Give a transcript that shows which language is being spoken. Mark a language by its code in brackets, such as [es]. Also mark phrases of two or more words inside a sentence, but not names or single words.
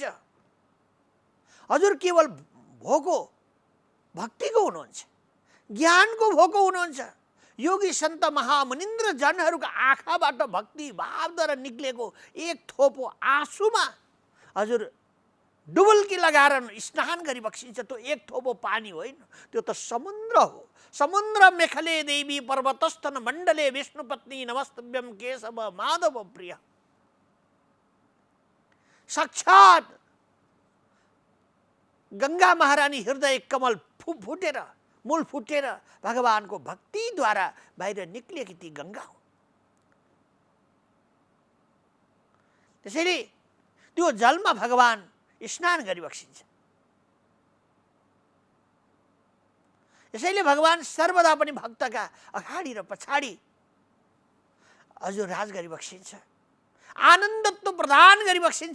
[ne] हजुर केवल भोको भक्तिको हुनुहुन्छ, ज्ञानको भोको हुनुहुन्छ। योगी सन्त महामुनिन्द्र जनहरूको आँखाबाट भक्ति भावद्वारा निक्लेको एक थोपो आँसुमा हजुर डुबुल्की लगाएर स्नान गरी बक्सिन्छ। त्यो एक थोपो पानी होइन, त्यो त समुद्र हो। [sa] समुद्र मेखले देवी पर्वतस्थन मण्डले विष्णुपत्नी नमस्तभ्यम केशव माधव प्रिय। [ne] साक्षात गंगा महारानी हृदय कमल फुटेर मूल फुटेर भगवानको भक्तिद्वारा बाहिर निक्लिएकी ती गंगा हो। त्यसैले त्यो जलमा भगवान स्नान गरी बक्सिन्छ। यसैले भगवान सर्वदा पनि भक्तका अगाडि र पछाडि हजुर राज गरी बक्सिन्छ, आनन्दत्व प्रदान गरी बक्सिन्छ।